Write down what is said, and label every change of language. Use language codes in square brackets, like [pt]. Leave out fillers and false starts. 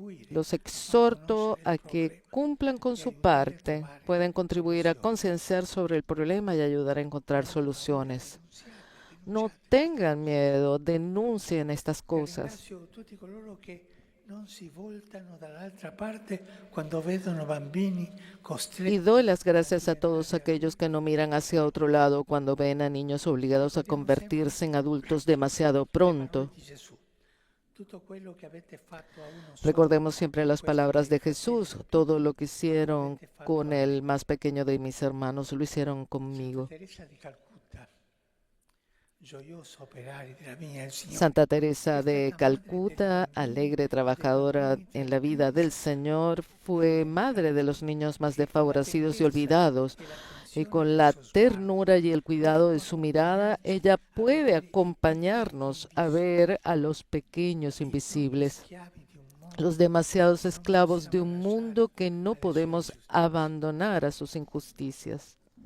[es] Los exhorto a que cumplan con su parte, pueden contribuir a concienciar sobre el problema y ayudar a encontrar soluciones. No tengan miedo, denuncien estas cosas. [it] Ringrazio tutti coloro che non si voltano dall'altra parte quando vedono bambini [es] Y [it] costretti [es] doy las gracias a todos aquellos que no miran hacia otro lado cuando ven a niños obligados a convertirse en adultos demasiado pronto. [it] di Gesù. Tutto quello che avete fatto a uno solo [es] Recordemos siempre las palabras de Jesús. Todo lo que hicieron con el más pequeño de mis hermanos lo hicieron conmigo. [it] Teresa di Calcutta, gioioso operario della vigna del Signore. [es] Santa Teresa de Calcuta, alegre trabajadora en la vida del Señor, fue madre de los niños más desfavorecidos y olvidados. Y con la ternura y el cuidado de su mirada, ella puede acompañarnos a ver a los pequeños invisibles, los demasiados esclavos de un mundo que no podemos abandonar a sus injusticias.